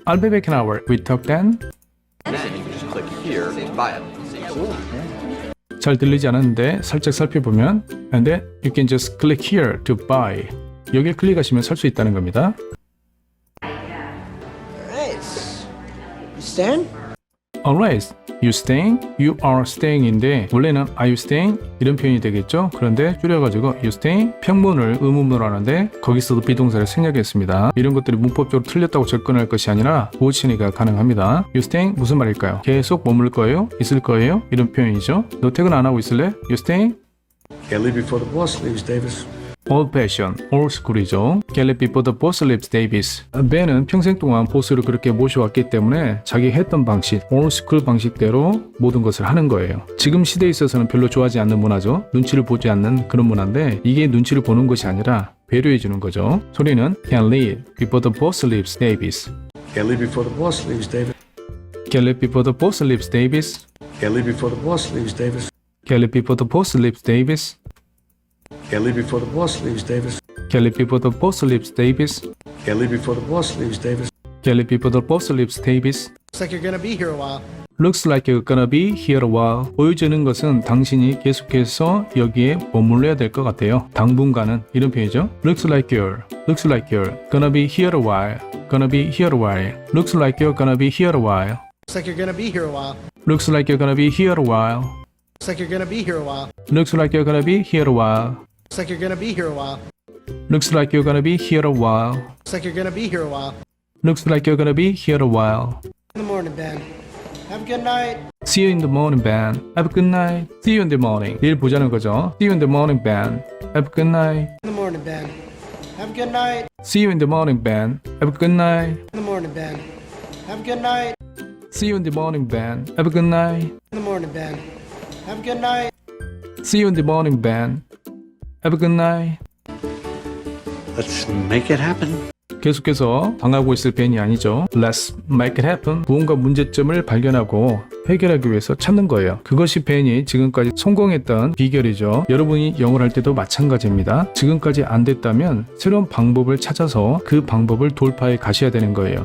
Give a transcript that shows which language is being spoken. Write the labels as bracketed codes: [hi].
[en] I'll be back in an hour. We'll talk then. I'll be back in an hour. We talk then. And then you can just click here to buy it. [ko] 잘 들리지 않았는데 살짝 살펴보면 [en] and then you can just click here to buy. [ko] 여길 클릭하시면 살 수 있다는 겁니다. [en] Nice. You staying? Alright, you staying? You are staying인데 [ko] 원래는 [en] are you staying? [ko] 이런 표현이 되겠죠? 그런데 줄여가지고 [en] you staying? [ko] 평문을 의문문으로 하는데 거기서도 비동사를 생략했습니다. 이런 것들이 문법적으로 틀렸다고 접근할 것이 아니라 보호치니가 가능합니다. [en] You staying? [ko] 무슨 말일까요? 계속 머물 거예요? 있을 거예요? 이런 표현이죠. 너 퇴근 안 하고 있을래? You staying? [en] Can't leave before the boss leaves, Davis. Old fashion, old school이죠. Get it before the boss leaves, Davis. [ko] 벤은 평생 동안 보스를 그렇게 모셔왔기 때문에 자기 했던 방식, [en] old school [ko] 방식대로 모든 것을 하는 거예요. 지금 시대에 있어서는 별로 좋아하지 않는 문화죠. 눈치를 보지 않는 그런 문화인데 이게 눈치를 보는 것이 아니라 배려해 주는 거죠. 소리는 [en] Can't leave before the boss leaves, Davis. Can't leave before the boss leaves, Davis. Get it before the boss leaves, Davis. Can't leave before the boss leaves, Davis. Get it before the boss leaves, Davis. Can't leave before the boss leaves, Davis. Get it before the boss leaves, Davis. Can't leave before the boss leaves, Davis. Get it before the boss leaves, Davis. Looks like you're gonna be here a while. Looks like you're gonna be here a while. [ko] 보여주는 것은 당신이 계속해서 여기에 머물러야 될 것 같아요. 당분간은 이런 표현이죠. [en] Looks like you're gonna be here a while. Gonna be here a while. Looks like you're gonna be here a while. Looks like you're gonna be here a while. Looks like you're gonna be here a while. Looks like you're gonna be here a while. Looks like you're gonna be here a while. Looks like you're gonna be here a while. Looks like you're gonna be here a while. Looks like you're gonna be here a while. Looks like you're gonna be here a while. In the morning, Ben. Have a good night. See you in the morning, Ben. Have a good night. See you in the morning. [ko] 내일 보자는 거죠. [en] See you in the morning, Ben. Have a good night. In the morning, Ben. Have a good night. See you in the morning, Ben. Have a good night. In the morning, Ben. Have a good night. See you in the morning, Ben. Have a good night. In the morning, Ben. Have a good night. See you in the morning, Ben. Have a good night. Let's make it happen. [ko] 계속해서 당하고 있을 벤이 아니죠. [en] Let's make it happen. [ko] 무언가 문제점을 발견하고 해결하기 위해서 찾는 거예요. 그것이 벤이 지금까지 성공했던 비결이죠. 여러분이 영어를 할 때도 마찬가지입니다. 지금까지 안 됐다면 새로운 방법을 찾아서 그 방법을 돌파해 가셔야 되는 거예요.